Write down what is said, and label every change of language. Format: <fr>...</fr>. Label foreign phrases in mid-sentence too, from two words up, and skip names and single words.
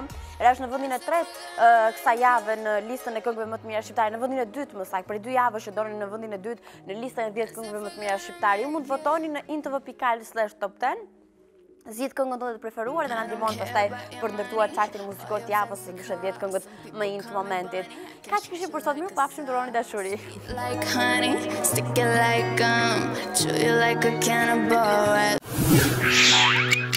<sq>Era është në vendin e tretë kësaj jave në listën e këngëve më të mira shqiptare, në vendin e dytë më saktë, për 2 javësh që dolën në vendin e dytë në listën e 10 këngëve më të mira shqiptare. Ju mund të votoni në intv.al/top10. Zgjidh këngën tonë të preferuar dhe na ndihmon pastaj për të ndërtuar chartin muzikor të javës së 10 këngët më in të momentit. Kaq kishim për sot, mirë pafshim, duroni dashuri.</sq> <en>Like honey, stick it like gum, chew you like a cannibal.</en>